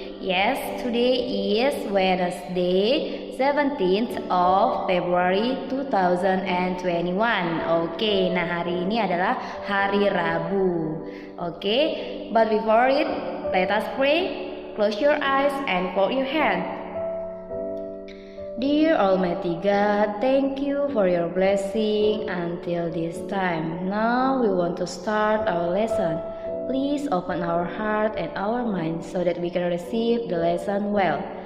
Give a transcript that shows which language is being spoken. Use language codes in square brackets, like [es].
[en] Yes, today is Wednesday, 17th of February 2021. [id] Okay, nah hari ini adalah hari Rabu. [en] Okay, but before it, let us pray. Close your eyes and fold your hand. Dear Almighty God, thank you for your blessing until this time. Now we want to start our lesson. Please open our heart and our mind so that we can receive the lesson well.